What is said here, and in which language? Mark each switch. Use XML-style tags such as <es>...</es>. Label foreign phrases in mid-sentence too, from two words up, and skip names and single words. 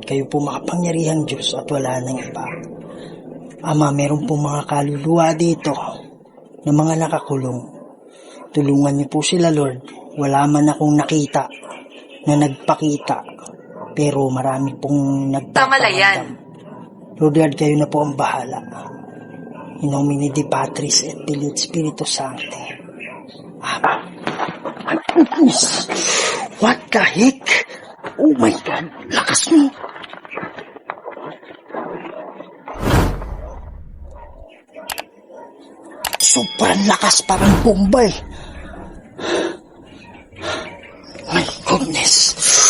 <tl>Kayo po makapangyarihang Diyos at wala nang iba. Ama, meron po mga kaluluwa dito na mga nakakulong. Tulungan niyo po sila, Lord. Wala man akong nakita na nagpakita, pero marami pong Tamalayan.</tl> <en>Lord God,</en> <tl>kayo na po ang bahala.</tl> <la>In nomine Dei Patris et Filii et Spiritus Sancti.</la> <en>Amen. What the heck? Oh my God,</en> <tl>lakas mo. Sobrang lakas, parang bomba eh.</tl> <en>My goodness.</en>